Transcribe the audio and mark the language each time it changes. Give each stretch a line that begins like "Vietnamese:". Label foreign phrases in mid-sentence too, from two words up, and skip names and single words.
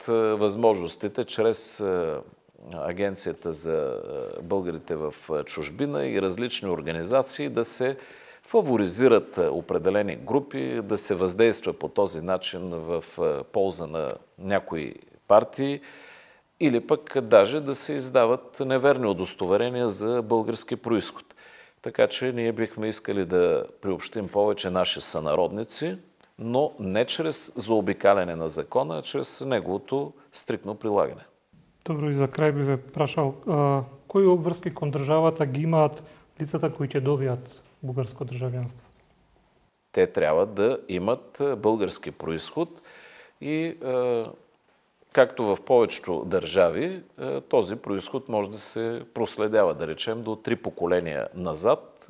Bulgarian: възможностите чрез Агенцията за българите в чужбина и различни организации да се фаворизират определени групи, да се въздейства по този начин в полза на някои партии или пък даже да се издават неверни удостоверения за български произход. Така че ние бихме искали да приобщим повече наши сънародници, но не чрез заобикаляне на закона, а чрез неговото стриктно прилагане.
Macedonian: Добро, и за крај би ве прашал, кои обврски кон државата ги имаат лицата,
Bulgarian: които добият българско държавянство? Те трябва да имат български произход и както в повечето държави, този произход може да се проследява, да речем, до 3 поколения назад.